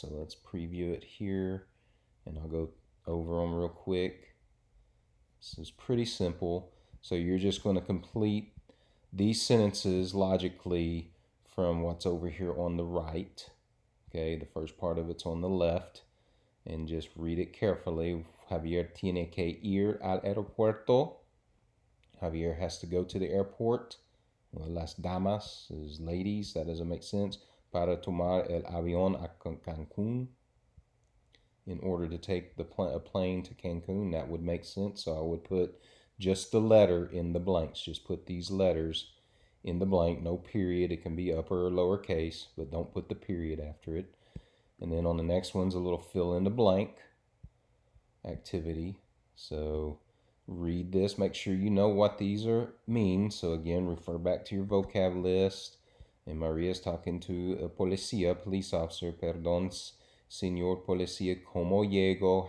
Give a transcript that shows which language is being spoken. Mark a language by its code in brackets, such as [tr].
[en] So let's preview it here, and I'll go over them real quick. This is pretty simple. So you're just going to complete these sentences logically from what's over here on the right. Okay, the first part of it's on the left, and just read it carefully. [es] Javier tiene que ir al aeropuerto. [en] Javier has to go to the airport. Well, las damas is ladies. That doesn't make sense. [es] Para tomar el avión a Cancún. [en] In order to take a plane to Cancun, that would make sense. So I would put just the letter in the blanks. Just put these letters in the blank, no period. It can be upper or lowercase, but don't put the period after it. And then on the next one's a little fill in the blank activity. So read this, make sure you know what these mean. So again, refer back to your vocab list. And Maria's talking to a policía, police officer. [es] Perdón, señor policía, ¿cómo llego?